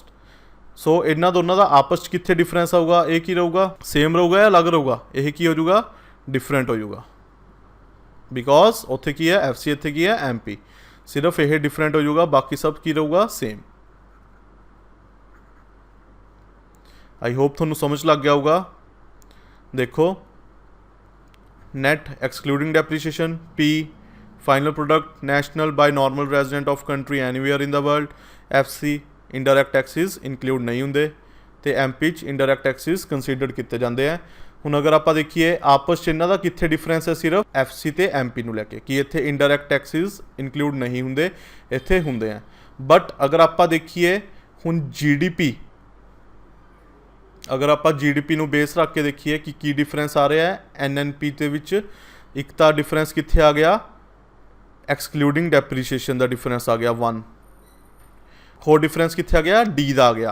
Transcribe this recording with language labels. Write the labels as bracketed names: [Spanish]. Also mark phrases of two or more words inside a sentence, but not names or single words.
[Punjabi] ਸੋ ਇਹਨਾਂ ਦੋਨਾਂ ਦਾ ਆਪਸ 'ਚ ਕਿੱਥੇ ਡਿਫਰੈਂਸ ਆਊਗਾ, ਇਹ ਕੀ ਰਹੂਗਾ ਸੇਮ ਰਹੂਗਾ ਜਾਂ ਅਲੱਗ ਰਹੂਗਾ, ਇਹ ਕੀ ਹੋ ਜਾਊਗਾ ਡਿਫਰੈਂਟ ਹੋ ਜਾਊਗਾ, ਬਿਕੋਜ਼ ਉੱਥੇ ਕੀ ਹੈ FC, ਇੱਥੇ ਕੀ ਹੈ MP, ਸਿਰਫ ਇਹ ਡਿਫਰੈਂਟ ਹੋ ਜਾਊਗਾ, ਬਾਕੀ ਸਭ ਕੀ ਰਹੂਗਾ ਸੇਮ। [English] I hope [Punjabi] ਤੁਹਾਨੂੰ ਸਮਝ ਲੱਗ ਗਿਆ ਹੋਊਗਾ। [English] ਦੇਖੋ net excluding depreciation, P final product national by normal resident of country anywhere in the world, FC indirect taxes include [Punjabi] ਨਹੀਂ ਹੁੰਦੇ ਤੇ [English] MP 'ਚ indirect taxes considered [Punjabi] ਕੀਤੇ ਜਾਂਦੇ ਆ। ਹੁਣ ਅਗਰ ਆਪਾਂ ਦੇਖੀਏ ਆਪਸ 'ਚ ਇਹਨਾਂ ਦਾ ਕਿੱਥੇ ਡਿਫਰੈਂਸ ਹੈ, ਸਿਰਫ FC ਤੇ MP ਨੂੰ ਲੈ ਕੇ, ਕਿ ਇੱਥੇ [English] indirect taxes include [Punjabi] ਨਹੀਂ ਹੁੰਦੇ, ਇੱਥੇ ਹੁੰਦੇ ਆ। ਬਟ ਅਗਰ ਆਪਾਂ ਦੇਖੀਏ ਹੁਣ GDP, ਅਗਰ ਆਪਾਂ GDP ਨੂੰ ਬੇਸ ਰੱਖ ਕੇ ਦੇਖੀਏ ਕਿ ਕੀ ਡਿਫਰੈਂਸ ਆ ਰਿਹਾ ਹੈ NNP ਦੇ ਵਿੱਚ, ਇੱਕ ਤਾਂ ਡਿਫਰੈਂਸ ਕਿੱਥੇ ਆ ਗਿਆ [English] excluding depreciation [Punjabi] ਦਾ ਡਿਫਰੈਂਸ ਆ ਗਿਆ 1, ਹੋਰ ਡਿਫਰੈਂਸ ਕਿੱਥੇ ਆ ਗਿਆ D ਦਾ ਆ ਗਿਆ।